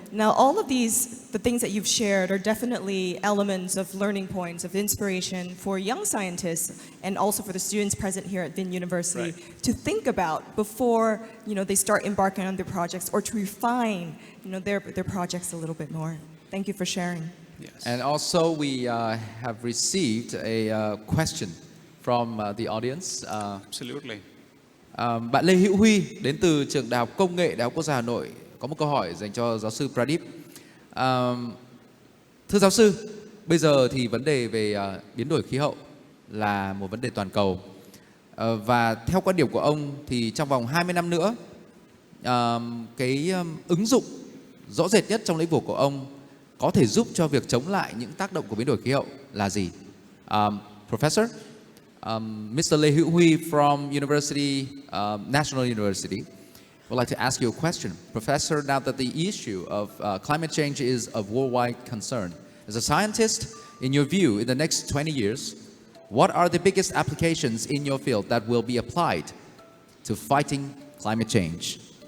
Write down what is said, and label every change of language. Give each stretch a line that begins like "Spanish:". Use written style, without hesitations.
English: Now, all of these, the things that you've shared, are definitely elements of learning points, of inspiration for young scientists and also for the students present here at Vin University to think about before they start embarking on their projects or to refine their projects a little bit more. Thank you for sharing. Yes. And also we have received a question from the audience. Absolutely.
Vietnamese: Bạn Lê Hữu Huy đến từ trường Đại học Công nghệ Đại học Quốc gia Hà Nội có một câu hỏi dành cho giáo sư Pradeep. Thưa giáo sư, bây giờ thì vấn đề về biến đổi khí hậu là một vấn đề toàn cầu. Và theo quan điểm của ông thì trong vòng 20 năm nữa, cái ứng dụng rõ rệt nhất trong lĩnh vực của ông có thể giúp cho việc chống lại những tác động của biến đổi khí hậu là gì?
English: Professor, Mr. Lê Hữu Huy from National University would like to ask you a question. Professor, now that the issue of climate change is of worldwide concern, as a scientist, in your view, in the next 20 years, what are the biggest applications in your field that will be applied to fighting climate change?